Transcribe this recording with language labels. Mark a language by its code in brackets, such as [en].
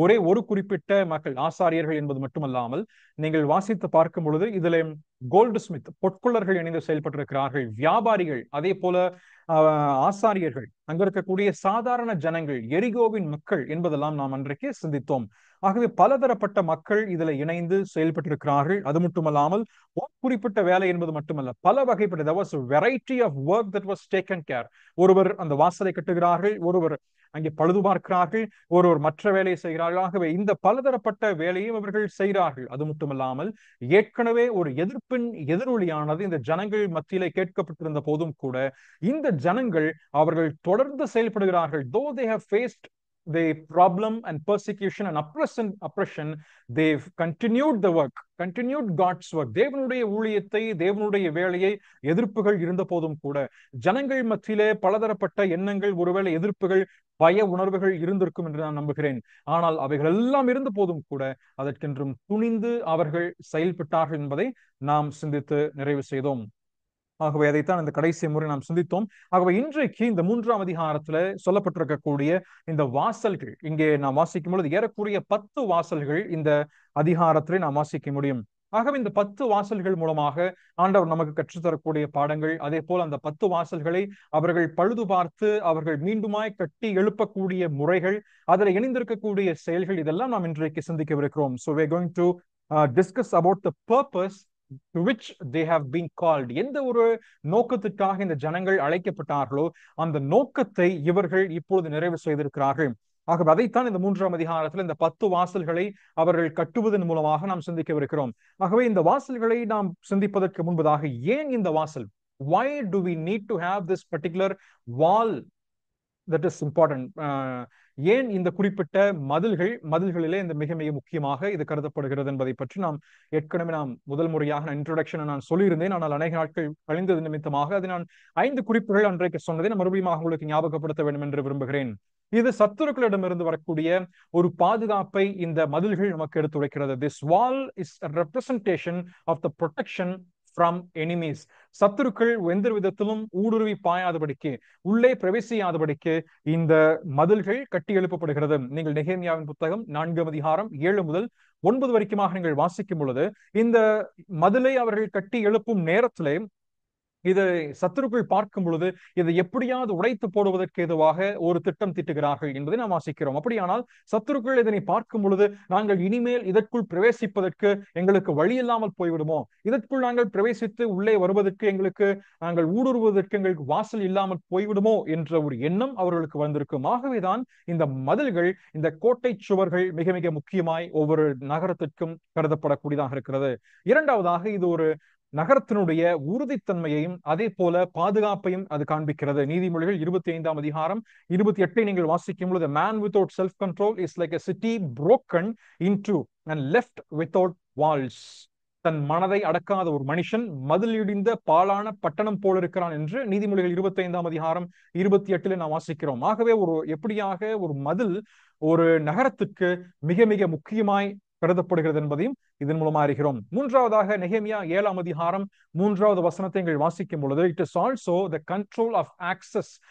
[ta] ஒரு குறிப்பிட்ட மக்கள், ஆசாரியர்கள் என்பது மட்டுமல்லாமல் நீங்கள் வாசித்து பார்க்கும் பொழுது இதுல கோல்டு ஸ்மித், பொற்கொள்ளர்கள் இணைந்து செயல்பட்டிருக்கிறார்கள், வியாபாரிகள், அதே போல ஆசாரியர்கள், அங்க இருக்கக்கூடிய சாதாரண ஜனங்கள், எரிகோவின் மக்கள் என்பதெல்லாம் நாம் அன்றைக்கு சிந்தித்தோம். ஆகவே பலதரப்பட்ட மக்கள் இதுல இணைந்து செயல்பட்டிருக்கிறார்கள். அது மட்டுமல்லாமல் ஒரு குறிப்பிட்ட வேலை என்பது மட்டுமல்ல, பல வகைப்பட்ட [en] there was a variety of work that was taken care. [ta] ஒருவர் அந்த வாசலை கட்டுகிறார்கள், ஒருவர் அங்கே பழுது பார்க்கிறார்கள், ஒருவர் மற்ற வேலையை செய்கிறார்கள். ஆகவே இந்த பலதரப்பட்ட வேலையும் அவர்கள் செய்கிறார்கள். அது மட்டுமல்லாமல் ஏற்கனவே ஒரு எதிர்ப்பின் எதிரொலியானது இந்த ஜனங்கள் மத்தியிலே கேட்கப்பட்டிருந்த போதும் கூட இந்த ஜனங்கள் அவர்கள் தொடர்ந்து செயல்படுகிறார்கள். [en] though they have faced the problem and persecution and oppression, they've continued the work, continued God's work. [ta] தேவனுடைய ஊழியத்தை, தேவனுடைய வேலையை எதிர்ப்புகள் இருந்த போதும் கூட ஜனங்கள் மத்தியிலே பலதரப்பட்ட எண்ணங்கள், ஒருவேளை எதிர்ப்புகள், பய உணர்வுகள் இருந்திருக்கும் என்று நான் நம்புகிறேன். ஆனால் அவைகள் எல்லாம் இருந்த போதும் கூட அதற்கென்றும் துணிந்து அவர்கள் செயல்பட்டார்கள் என்பதை நாம் சிந்தித்து நிறைவு செய்தோம். ஆகவே அதைத்தான் இந்த கடைசி முறை நாம் சிந்தித்தோம். ஆகவே இன்றைக்கு இந்த 3ஆம் அதிகாரத்துல சொல்லப்பட்டிருக்கக்கூடிய இந்த வாசல்கள், இங்கே நாம் வாசிக்கும் பொழுது ஏறக்குறைய 10 வாசல்கள் இந்த அதிகாரத்திலே நாம் வாசிக்க முடியும். ஆகவே இந்த 10 வாசல்கள் மூலமாக ஆண்டவர் நமக்கு கற்றுத்தரக்கூடிய பாடங்கள், அதே போல அந்த 10 வாசல்களை அவர்கள் பழுது பார்த்து அவர்கள் மீண்டுமாய் கட்டி எழுப்பக்கூடிய முறைகள், அதில் இணைந்திருக்கக்கூடிய செயல்கள், இதெல்லாம் நாம் இன்றைக்கு சிந்திக்கவிருக்கிறோம். [en] So we are going to discuss about the purpose to which they have been called. [ta] எந்த ஒரு நோக்கத்துக்காக இந்த ஜனங்கள் அழைக்கப்பட்டார்களோ அந்த நோக்கத்தை இவர்கள் இப்பொழுது நிறைவு செய்திருக்கிறார்கள். ஆகவே அதைத்தான் இந்த 3ஆம் அதிகாரத்தில் இந்த 10 வாசல்களை அவர்கள் கட்டுவதன் மூலமாக நாம் சிந்திக்கவிருக்கிறோம். ஆகவே இந்த வாசல்களை நாம் சிந்திப்பதற்கு முன்பதாக, ஏன் இந்த வாசல்? [en] Why do we need to have this particular wall? That is important. [ta] ஏன் இந்த குறிப்பிட்ட மதில்களிலே இந்த மிக மிக முக்கியமாக இது கருதப்படுகிறது என்பதை பற்றி ஏற்கனவே முதல் முறையாக இன்ட்ரோடக்ஷன் நான் சொல்லியிருந்தேன். ஆனால் அநேக நாட்கள் கழிந்தது நிமித்தமாக அது நான் 5 குறிப்புகள் அன்றைக்கு சொன்னதை நான் மறுபடியும் உங்களுக்கு ஞாபகப்படுத்த வேண்டும் என்று விரும்புகிறேன். இது சத்துருக்களிடமிருந்து வரக்கூடிய ஒரு பாதுகாப்பை இந்த மதில்கள் நமக்கு எடுத்துரைக்கிறது. [en] This wall is a representation of the protection from enemies. [ta] சத்துருக்கள் எந்த விதத்திலும் ஊடுருவி பாயாதபடிக்கு, உள்ளே பிரவேசியாதபடிக்கு இந்த மதில்கள் கட்டி எழுப்பப்படுகிறது. நீங்கள் நெகேமியாவின் புத்தகம் 4ஆம் அதிகாரம் 7 முதல் 9 வரைக்குமாக நீங்கள் வாசிக்கும் பொழுது இந்த மதிலை அவர்கள் கட்டி எழுப்பும் நேரத்திலே இதை சத்துருக்கள் பார்க்கும் பொழுது இதை எப்படியாவது உடைத்து போடுவதற்கு ஏதுவாக ஒரு திட்டம் தீட்டுகிறார்கள் என்பதை நாம் வாசிக்கிறோம். அப்படியானால் சத்துருக்கள் இதனை பார்க்கும் பொழுது நாங்கள் இனிமேல் இதற்குள் பிரவேசிப்பதற்கு எங்களுக்கு வழி இல்லாமல் போய்விடுமோ, இதற்குள் நாங்கள் பிரவேசித்து உள்ளே வருவதற்கு நாங்கள் ஊடுருவதற்கு எங்களுக்கு வாசல் இல்லாமல் போய்விடுமோ என்ற ஒரு எண்ணம் அவர்களுக்கு வந்திருக்கும். ஆகவேதான் இந்த மதில்கள், இந்த கோட்டை சுவர்கள் மிக மிக முக்கியமாய் ஒவ்வொரு நகரத்திற்கும் கருதப்படக்கூடியதாக இருக்கிறது. இரண்டாவதாக, இது ஒரு நகரத்தினுடைய உறுதித்தன்மையையும் அதே போல பாதுகாப்பையும் அது காண்பிக்கிறது. நீதிமொழிகள் 25ஆம் அதிகாரம் 28 நீங்கள் வாசிக்கும் பொழுது, [en] man without self control is like a city broken into and left without walls. [ta] தன் மனதை அடக்காத ஒரு மனுஷன் மதில் இடிந்த பாழான பட்டணம் போல இருக்கிறான் என்று நீதிமொழிகள் 25ஆம் அதிகாரம் 28 நாம் வாசிக்கிறோம். ஆகவே எப்படியாக ஒரு மதில் ஒரு நகரத்துக்கு மிக மிக முக்கியமாய் கருதப்படுகிறது என்பதையும் இதன் மூலமா அறிகிறோம். மூன்றாவதாக, நெகேமியா 7ஆம் அதிகாரம் 3வது வசனத்தை நீங்கள் வாசிக்கும் பொழுது, [en] It is also the control of access.